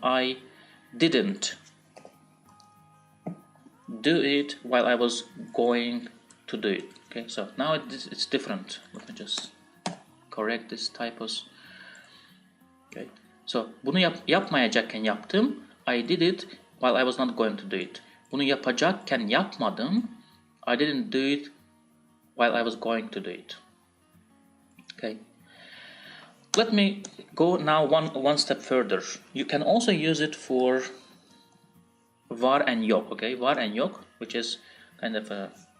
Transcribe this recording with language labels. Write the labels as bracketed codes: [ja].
[en] I didn't do it while I was going to do it. Okay, so now it's different. Let me just correct this typos. [tr] Okay, so bunu yapmayacakken yaptım. [en] I did it while I was not going to do it. [tr] Bunu yapacakken yapmadım. [en] I didn't do it while I was going to do it. Okay. Let me go now one step further. You can also use it for var and yok. Okay, var and yok, which is kind of a.